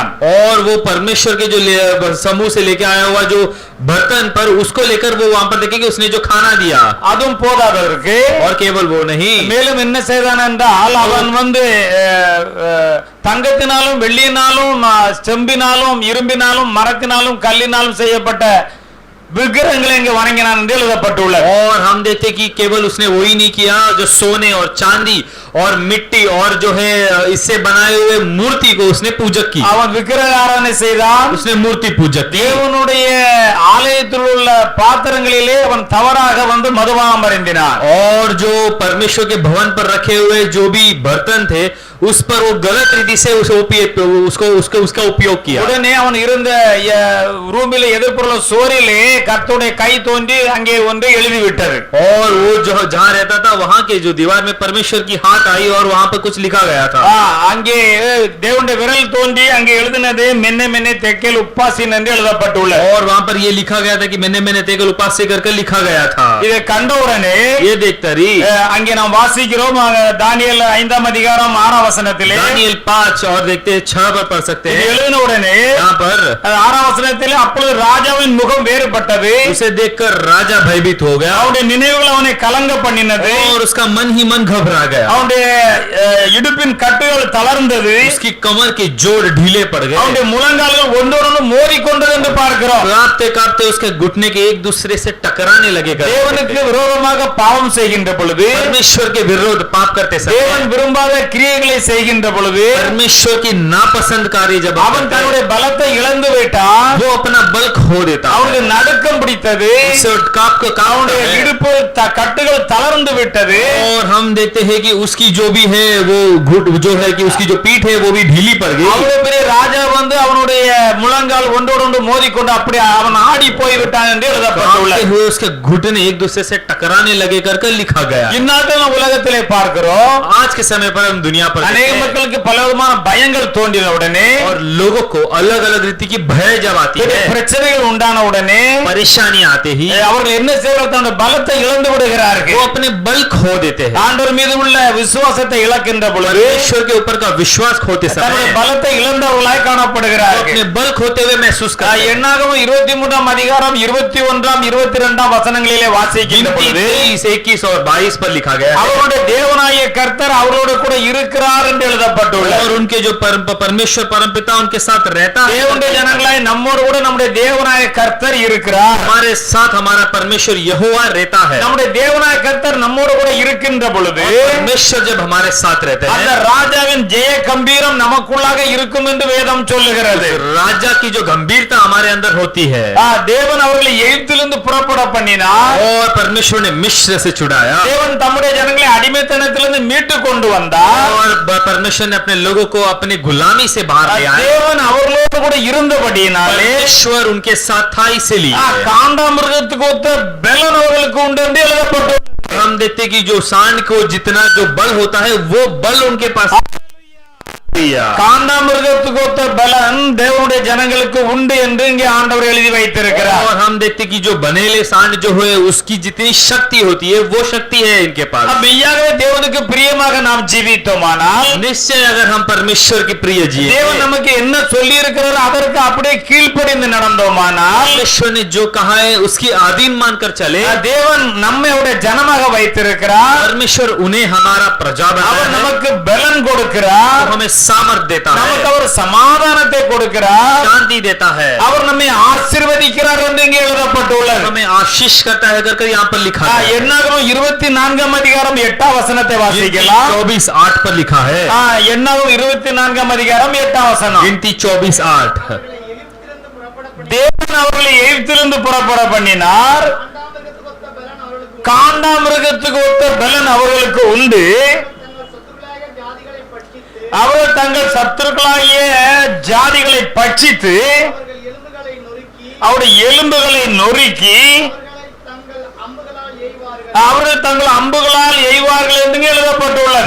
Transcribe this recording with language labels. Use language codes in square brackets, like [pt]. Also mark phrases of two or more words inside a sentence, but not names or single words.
[hi] और वो परमेश्वर के जो समूह से लेके आया हुआ जो बर्तन पर उसको लेकर वो वहां पर देखे कि उसने जो खाना दिया, [ta] அதுவும் போதாதற்கு [hi] और केवल वो नहीं, [ta] மேலும் என்ன செய்தான் என்றால் அவன் தங்கத்தினாலும் வெள்ளியினாலும் செம்பினாலும் இரும்பினாலும் மரத்தினாலும் கல்லினாலும் செய்யப்பட்ட விக்கிரகங்களை இங்கு வணங்கினான் என்று எழுதப்பட்டுள்ளது. [hi] और हम देखते कि केवल उसने वही नहीं किया जो सोने और चांदी और मिट्टी और जो है इससे बनाए हुए मूर्ति को उसने पूजक की. [ta] அவன் விக்கிரக ஆராதனை செய்தான். [hi] उसने मूर्ति पूजक की. [ta] தேவனுடைய ஆலயத்தில் உள்ள பாத்திரங்களிலே அவன் தவறாக வந்து மதுபானம் அருந்தினான். [hi] और जो परमेश्वर के भवन पर रखे हुए जो भी बर्तन थे उस पर वो गलत रीति से उसका उपयोग किया. [ta] உடனே அவன் இருந்த ரூமிலே எதிர்ப்புற சோரிலே கர்த்தருடைய கை தோன்றி அங்கே ஒன்று எழுதி விட்டது. [hi] और वो जो जहाँ रहता था वहाँ के जो दीवार में परमेश्वर की हाथ आई और वहाँ पर कुछ लिखा गया था. [ta] அங்கே தேவனுடைய விரல் தோன்றி அங்கே எழுதினது மென்ன மென்ன தெக்கேல் உப்பாசின் என்று எழுதப்பட்டுள்ளது. [hi] और वहाँ पर ये लिखा गया था कि मैंने मैंने तेकल उपास्य करके लिखा गया था. [ta] இதை கண்டவுடனே [hi] ये देखता रही [ta] அங்கே நாம் வாசிக்கிறோம் தானியேல் 5ஆம் அதிகாரம் 6ஆம் வசனத்திலே [hi] दानियेल 5 और देखते 6 पर पढ़ सकते हैं. [ta] எழுதின உடனே [hi] यहाँ पर [ta] 6ஆம் வசனத்திலே அப்பொழுது ராஜாவின் முகம் வேறுபட்டது. [hi] उसे देखकर राजा भयभीत हो गया [ta] அவனுடைய நினைவுகள் அவனை கலங்க பண்ணினது. [hi] और उसका मन ही मन घबरा गया. [ta] அவனுடைய இடுப்பின் கட்டுகள் தளர்ந்தது. [hi] उसकी कमर के जोड़ ढीले पड़ गए. [ta] அவனுடைய முழங்கால்கள் ஒன்றோடொன்று மோதிக்கொண்டது என்று பார்க்கிறோம். [hi] कांपते कांपते उसके घुटने के एक दूसरे से टकराने लगे. [ta] தேவனுக்கு விரோதமாக பாவம் செய்கின்ற பொழுது [hi] परमेश्वर के विरोध पाप करते समय [ta] தேவன் விரும்பாத கிரியைகளை செய்கின்ற பொழுது [hi] परमेश्वर की नापसंद कार्य जब [ta] அவன் தன்னுடைய பலத்தை இழந்து விட்டான். [hi] वो अपना बल खो देता है. [ta] அவனுக்கு நடுக்கம் பிடித்தது. [hi] उससे कांप को [ta] அவனுடைய இடுப்பு கட்டுகள் தளர்ந்து விட்டது. [hi] और हम देखते हैं कि उसकी जो भी है वो घुट जो है कि उसकी जो पीठ है वो भी ढीली पड़ गई. [ta] அவ்வளவு பெரிய ராஜா வந்து அவனுடைய முழங்கால் ஒன்றோடொன்று மோதிக்கொண்டு அப்படி அவன் ஆடி போய் விட்டான் என்று எழுதப்பட்டுள்ளது. [hi] हुए उसके घुटने एक दूसरे से टकराने लगे करके लिखा गया. [ta] இந்நாட்டில் நாம் உலகத்திலே பார்க்கிறோம். [hi] आज के समय पर हम दुनिया पर [ta] அநேக மக்களுக்கு பல விதமான பயங்கள் தோன்றின உடனே [hi] और लोगों को अलग अलग रीति की भय जब आती है [ta] பிரச்சனைகள் உண்டான உடனே [hi] परेशानी आते ही [ta] அவர்கள் என்ன செய்வார்கள்? தன்னுடைய பலத்தை இழந்து விடுகிறார்கள். [hi] वो अपने बल खो देते हैं. [ta] ஆண்டவர் மீது உள்ள விசுவாசத்தை இழக்கின்ற பொழுது [hi] ईश्वर के ऊपर का विश्वास खोते [ta] தன்னுடைய [hi] समय [ta] பலத்தை இழந்தவர்களாய் காணப்படுகிறார்கள். [hi] अपने बल खोते हुए महसूस करते हैं. [ta] என்னாகமம் 23ஆம் அதிகாரம் 21ஆம் 22ஆம் வசனங்களிலே வாசிக்கின்ற பொழுது [hi] 23, 21 और 22 पर लिखा गया है. [ta] அவருடைய தேவனாகிய கர்த்தர் அவரோடு கூட இருக்கிறார் என்று எழுதப்பட்டுள்ளது. [hi] और उनके जो परमेश्वर परमपिता उनके साथ रहता है. [ta] தேவனுடைய ஜனங்களாய் நம்மோடு கூட நம்முடைய தேவனாகிய கர்த்தர் இருக்கிறார். [hi] हमारे साथ हमारा परमेश्वर यहोवा रहता है. [ta] நம்முடைய தேவனாகிய கர்த்தர் நம்மோடு கூட இருக்கின்ற பொழுது [hi] परमेश्वर जब हमारे साथ रहते [ta] அந்த [hi] हैं [ta] ராஜாவின் ஜெய கம்பீரம் நமக்குள்ளாக இருக்கும் என்று வேதம் சொல்லுகிறது. [hi] राजा की जो गंभीरता हमारे अंदर होती है. [ta] தேவன் அவர்களை எகிப்திலிருந்து புறப்பட பண்ணினார். [hi] और परमेश्वर ने मिस्र से छुड़ाया. [ta] தேவன் தம்முடைய ஜனங்களை அடிமைத்தனத்திலிருந்து மீட்டு கொண்டு வந்தார். [hi] और परमेश्वर ने अपने लोगों को अपनी गुलामी से बाहर ले आया. [ta] தேவன் அவர்களோடு கூட இருந்தபடியினாலே [hi] परमेश्वर उनके साथ था इसलिए [ta] காண்டாமிருகத்துக்கு ஒத்த பலன் அவர்களுக்கு உண்டு என்று எழுதப்பட்டது. [hi] हम देखते कि जो सांड को जितना जो बल होता है वो बल उनके पास. [ta] காண்டாமிருகத்துக்கு ஒத்த பலன் தேவனுடைய ஜனங்களுக்கு உண்டு என்று இங்கே ஆண்டவர் எழுதி வைத்திருக்கிறார். [hi] और हम देखते कि जो बनेले सांड जो है उसकी जितनी शक्ति होती है वो शक्ति है इनके पास. [ta] மெய்யாகவே தேவனுக்கு பிரியமாக நாம் ஜீவித்தோமானால் [hi] निश्चय अगर हम परमेश्वर के प्रिय जिए [ta] தேவன் நமக்கு என்ன சொல்லி இருக்கிறார் அதற்கு அப்படியே கீழ்ப்படிந்து நடந்தோமானால் [hi] परमेश्वर ने जो कहा है उसकी आधीन मानकर चले [ta] தேவன் நம்மை அவருடைய ஜனமாக வைத்திருக்கிறார். [hi] परमेश्वर उन्हें हमारा प्रजा [ta] அவர் [hi] बनाया है. [ta] நமக்கு பலன் கொடுக்கிறார். [hi] वो हमें सामर्थ देता है. [ta] நமக்கு அவர் சமாதானத்தை கொடுக்கிறார். [hi] शांति देता है. [ta] அவர் நம்மை ஆசீர்வதிக்கிறார் என்று இங்கே எழுதப்பட்டுள்ளது. [hi] हमें आशीष करता है करके यहाँ पर लिखा है. [ta] என்னாகமம் 24ஆம் அதிகாரம் 8ஆம் வசனத்தை வாசிக்கலாம். [hi] 24:8 पर लिखा है. [ta] என்னாகமம் 24ஆம் அதிகாரம் 8ஆம் வசனம். [hi] गिनती 24:8. [ta] தேவன் அவர்களை எகிப்திலிருந்து புறப்பட பண்ணினார். காண்டாமிருகத்துக்கு ஒத்த பலன் அவர்களுக்கு உண்டு. அவர்கள் தங்கள் சத்துருக்களாகிய ஜாதிகளை பட்சித்து அவருடைய எலும்புகளை நொறுக்கி அவர்கள் தங்கள் அம்புகளால் எய்வார்கள் என்று எழுதப்பட்டுள்ளது.